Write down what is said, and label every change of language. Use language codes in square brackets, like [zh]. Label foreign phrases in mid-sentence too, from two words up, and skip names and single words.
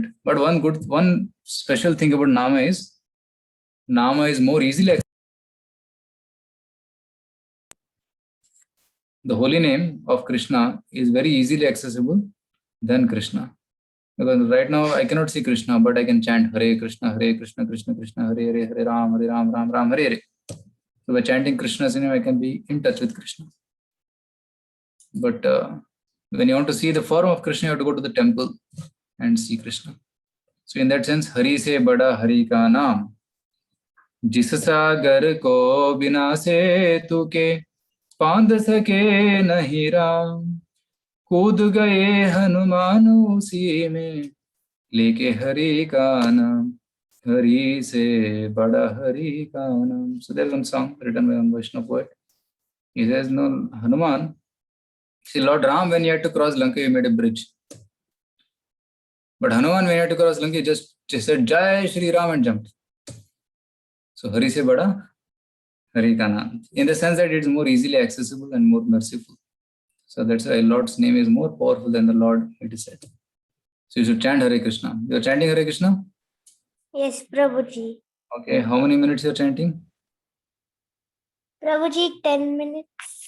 [en] But one special thing about Nama is more easily accessible. The holy name of Krishna is very easily accessible than Krishna. Because right now I cannot see Krishna, but I can chant Hare Krishna, Krishna Krishna, Hare Hare, Hare Ram, Ram Ram, Hare Hare. So by chanting Krishna's name, I can be in touch with Krishna. But when you want to see the form of Krishna, you have to go to the temple and see Krishna. So in that sense, [hi] हरि से बड़ा हरि का नाम. जिस सागर को बिना से तु के पांद सके नहीं राम कूद गए हनुमान उसी में लेके हरि का नाम हरि से बड़ा हरि का नाम. [en] So there's one song written by one Vaishnava poet. He says, no, Hanuman, see Lord Ram, when he had to cross Lanka, he made a bridge. But Hanuman, when he had to cross Lanka, he just said [hi] जय श्री राम [en] and jumped. So [hi] हरि से बड़ा हरि का नाम. [en] In the sense that it is more easily accessible and more merciful. So that's why Lord's name is more powerful than the Lord, it is said. So you should chant Hare Krishna. You are chanting Hare Krishna? Yes, Prabhuji. Okay, how many minutes you are chanting? Prabhuji, 10 minutes.